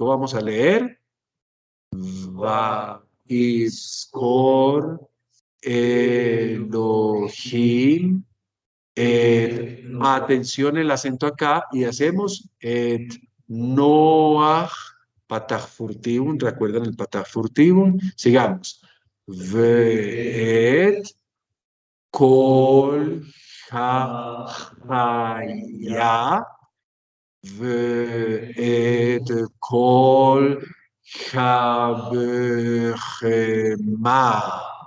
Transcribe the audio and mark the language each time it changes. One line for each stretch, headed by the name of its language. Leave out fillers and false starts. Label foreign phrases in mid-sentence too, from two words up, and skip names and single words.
Spanish: Vamos a leer.
Hebrew: ויזכר אלהים.
Spanish: Atención el acento acá y hacemos Noach Patach Furtivum. ¿Recuerdan el Patach Furtivum? Sigamos.
Hebrew: ואת כל החיה. ואת כל הבהמה.